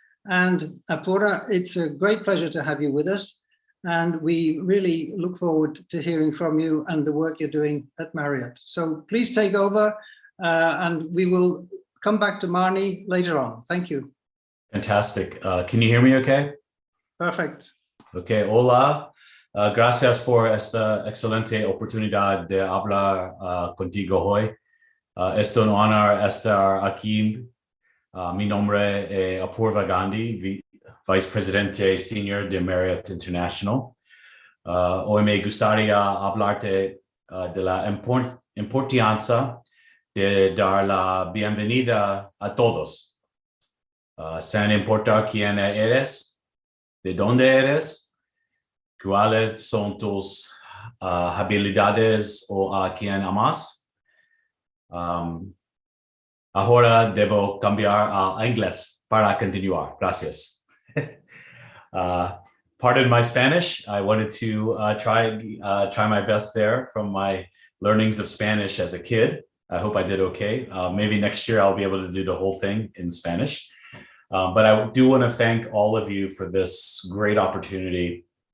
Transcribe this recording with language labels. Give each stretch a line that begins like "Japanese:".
English: And Apoyar, it's a great pleasure to have you with us. And we really look forward to hearing from you and the work you're doing at Marriott. So please take over and we will come back to Marnie later on. Thank you. Fantastic. Can you hear me okay? Perfect.
Spanish: Okay, hola. Gracias por esta excelente oportunidad de hablar contigo hoy. Es un honor estar aquí. Mi nombre es Apurva Gandhi, Vice Presidente Senior de Marriott International. Hoy me gustaría hablarte de la importancia de dar la bienvenida a todos, sin importar quién eres, de dónde eres, cuáles son tus habilidades o a quién amas. Ahora debo cambiar a inglés para continuar. Gracias.
English: Pardon my Spanish. I wanted to try my best there from my learnings of Spanish as a kid. I hope I did okay. Maybe next year I'll be able to do the whole thing in Spanish. But I do want to thank all of you for this great opportunity.